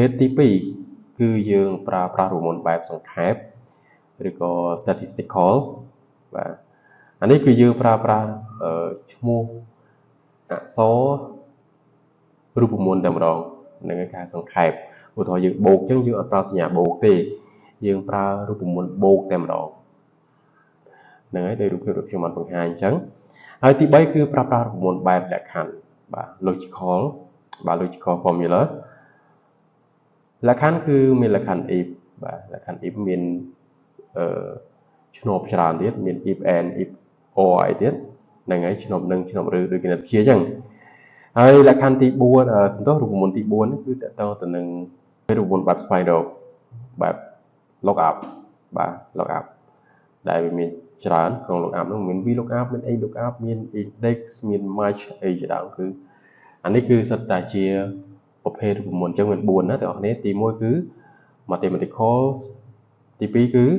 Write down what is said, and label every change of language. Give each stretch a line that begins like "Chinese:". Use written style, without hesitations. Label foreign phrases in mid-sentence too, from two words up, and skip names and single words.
Khmer: ទទី2គឺយើងប្រើប្រាស់រូបមន្តបែបសង្ខេបឬក៏ statistical បាទអានេះគឺយើងប្រើប្រាស់ឈ្មោះអក្សររូបមន្តតែម្ដងនឹងឯការសង្ខេបឧទាហរណ៍យើងបូកអញ្ចឹងយើងអត់ប្រើសញ្ញាបូ កទេយើងប្រើរូបមន្តបូកតែម្ដងហ្នឹងហើយដោយរូបភាពរបស់ខ្ញុំបានបង្ហាញអញ្ចឹងហើយទី3គឺប្រើប្រាស់រូបមន្តបែបលក្ខខណ្ឌបាទ logical បាទ
English: logical formula
Khmer: លក្ខខណ្ឌគឺមានលក្ខខណ្ឌ if បាទលក្ខខណ្ឌ if មានឆ្នូបច្រើនទៀតមាន
English: if and if or
Khmer: អីទៀតហ្នឹងហើយឆ្នូបនឹងឆ្នូបឬដូចគណិតវិទ្យាអញ្ចឹងហើយលក្ខខណ្ឌទី4សំដៅរូបមន្តទី4នេះគឺតកតទៅនឹងរូបមន្តបែបស្វែងរកបែប lookup បាទ lookup ដែលវាមានច្រើនក្នុង lookup នោះមាន VLOOKUP មាន ALOOKUP មាន index មាន match អីជាដើមគឺអានេះគឺសិតតែជាប្រភេទរូបមន្តអញ្ចឹងមាន4ណាទាំងអស់គ្នាទី1គឺ mathematical ទី2គឺ